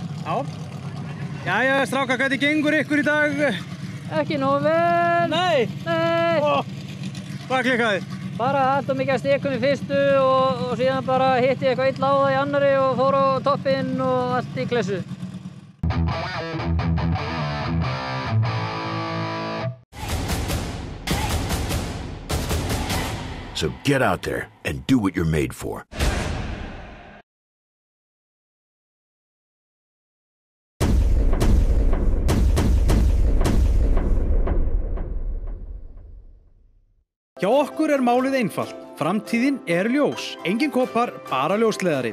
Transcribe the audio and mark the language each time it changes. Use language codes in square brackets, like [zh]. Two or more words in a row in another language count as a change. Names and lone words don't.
[is] Jæja, strákar, hvernig gengur ykkur í dag? Ekki nógu vel. Nei. Hvað klikkaði? Bara allt og mikið að stekum í fyrstu og síðan bara hitti ég eitthvað illa á það í annari og fór á toppinn og allt í klessu. [en] So get out there and do what you're made for. [is] Hjá okkur málið einfalt. Framtíðin ljós. Engin kopar, bara ljósleiðari.